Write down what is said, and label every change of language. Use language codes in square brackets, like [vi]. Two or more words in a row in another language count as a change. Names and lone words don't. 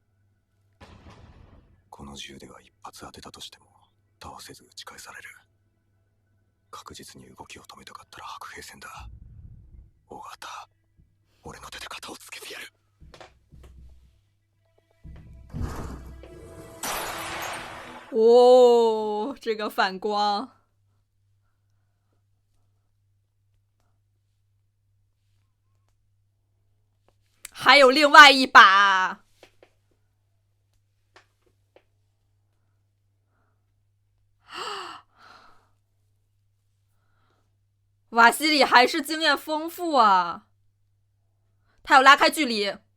[ja] この銃では一発当てたとしても倒せず撃ち返される。確実に動きを止めたかったら白兵戦だ。尾形、俺の手で肩をつけてやる。 [zh] 哦，这个反光。还有另外一把。瓦西里还是经验丰富啊，他要拉开距离。